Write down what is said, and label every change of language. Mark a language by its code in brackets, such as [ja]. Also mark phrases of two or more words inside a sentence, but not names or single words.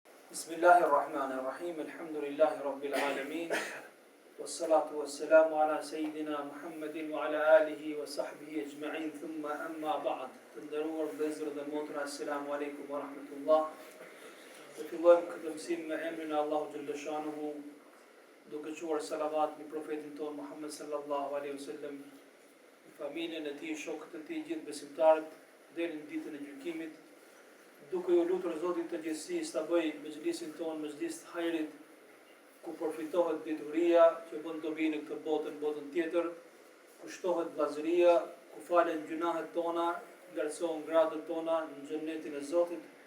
[ar] بسم الله الرحمن الرحيم الحمد لله رب العالمين. والصلاة والسلام على سيدنا محمد وعلى آله وصحبه أجمعين. ثم أما بعد. [sq] Të nderuar vëllezër dhe motra, [ar] السلام عليكم ورحمة الله. [sq] Të fillojmë këtë mësim me emrin e Allahu [ar] جل شأنه, [sq] duke quar salavat në profetin tonë Muhammed [ar] صلى الله عليه وسلم, [sq] familjen e tij, shokët e tij, gjithë besimtarët deri në ditën e gjykimit. Duke ju lutur Zotit të gjithësisë ta bëj mezhlisin tonë mezhlis të hajrit, ku përfitohet dituria që bën dobi në këtë botën tjetër, ku shtohet vllazëria, ku falen gjunahet tona, ngërsohen gradat tona në xhennetin e Zotit.